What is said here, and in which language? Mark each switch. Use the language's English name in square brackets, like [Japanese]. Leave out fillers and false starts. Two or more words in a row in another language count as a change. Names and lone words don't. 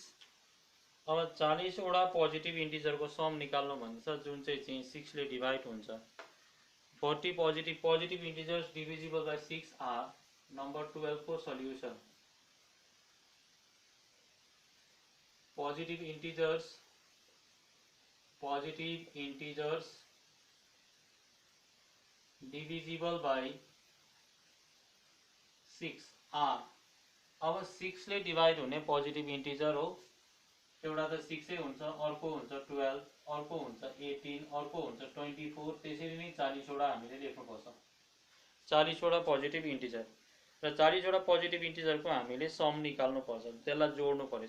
[Nepali] अब 40 वटा [English] positive integer [Nepali] को सम निकाल्नु भन्छ जुन चाहिँ 6 ले डिवाइड हुन्छ। [English] 40 positive integers divisible by 6 are. number 12 को solution positive integers divisible by 6 are। [Nepali] अब 6 ले डिवाइड होने [English] positive integer [Nepali] हो, एउटा त 6 हुन्छ, अर्को हुन्छ 12, अर्को हुन्छ 18, अर्को हुन्छ 24, त्यसरी नै 40 वटा हामीले लेख्नुपर्छ। 40 वटा [English] positive integer [Nepali] र 40 वटा [English] positive integer [Nepali] को हामीले सम निकाल्नु पर्छ, त्यसलाई जोड्नु पर्यो।